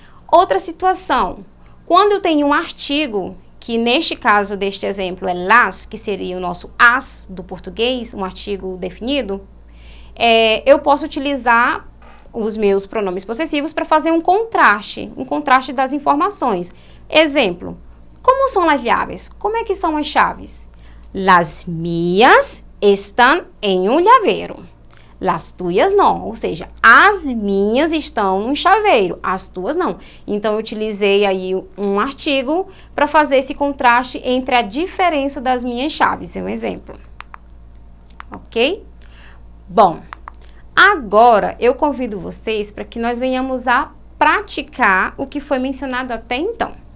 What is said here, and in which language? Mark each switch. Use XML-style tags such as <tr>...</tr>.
<pt>Outra situação, quando eu tenho um artigo, que neste caso deste exemplo é las, que seria o nosso as do português, um artigo definido, eu posso utilizar os meus pronomes possessivos para fazer um contraste das informações. Exemplo, como são as llaves? Como é que são as chaves?</pt> <es>Las mías están en un llavero. Las tuyas</es> <pt>não, ou seja, as minhas estão num chaveiro, as tuas não. Então, eu utilizei aí um artigo para fazer esse contraste entre a diferença das minhas chaves, é um exemplo. Ok? Bom, agora eu convido vocês para que nós venhamos a praticar o que foi mencionado até então.</pt>